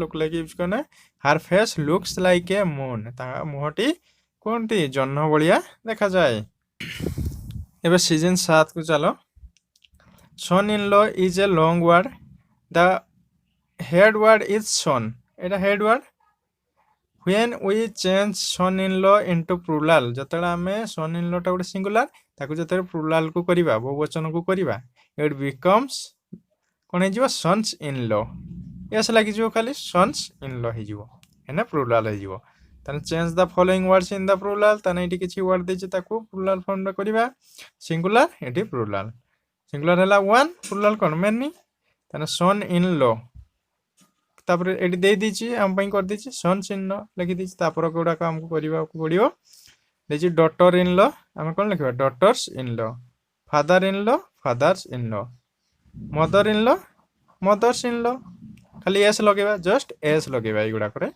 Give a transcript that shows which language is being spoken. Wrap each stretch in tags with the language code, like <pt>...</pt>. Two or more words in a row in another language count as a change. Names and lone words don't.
<en>look like use କଲେ her face looks like a moon,</en> <or>ତାଙ୍କ ମୁହଁଟି କୁହନ୍ତି ଜହ୍ନ ଭଳିଆ ଦେଖାଯାଏ। ଏବେ ସିଜନ୍ 7କୁ ଚାଲ।</or> <en>son in law is a long word, the head word is son. ଏଇଟା head word. When we change son in law into plural,</en> <or>ଯେତେବେଳେ ଆମେ</or> <en>son in law</en> <or>ଟା ଗୋଟେ ସିଙ୍ଗୁଲାର, ତାକୁ ଯେତେବେଳେ ପ୍ଲୁରାଲ କୁ କରିବା, ବହୁବଚନକୁ କରିବା,</or> <en>it becomes</en> <or>କ'ଣ ହେଇଯିବ?</or> <en>sons in law।</en> <or>ଏସ୍ ଲାଗିଯିବ, ଖାଲି</or> <en>sons in law</en> <or>ହେଇଯିବ, ଏଇନା ପ୍ଲୁରାଲ ହେଇଯିବ। ତାହେଲେ</or> <en>change the following words in the plural.</en> <or>ତାହେଲେ ଏଇଠି କିଛି ୱାର୍ଡ ଦେଇଛି, ତାକୁ</or> <en>plural form</en> <or>କରିବା। ସିଙ୍ଗୁଲାର, ଏଠି ପ୍ଲୁରାଲ। ସିଙ୍ଗୁଲାର ହେଲା ୱାନ୍, ପ୍ଲୁରାଲ କ'ଣ? ମେନି।</or> <en>ତାହେଲେ son in law,</en> <or>ତାପରେ ଏଠି ଦେଇଛି ଆମ ପାଇଁ କରିଦେଇଛି</or> <en>sons in law</en> <or>ଲେଖିଦେଇଛି। ତାପରେ ଗୁଡ଼ାକ ଆମକୁ କରିବାକୁ ପଡ଼ିବ। ଦେଇଛି</or> <en>daughter in law,</en> <or>ଆମେ କ'ଣ ଲେଖିବା?</or> <en>daughters in law. father in law, fathers in law. mother in law, mothers in law.</en> <or>ଖାଲି ଏସ୍ ଲଗେଇବା,</or> <en>just s</en> <or>ଲଗେଇବା ଏଇଗୁଡ଼ାକରେ।</or>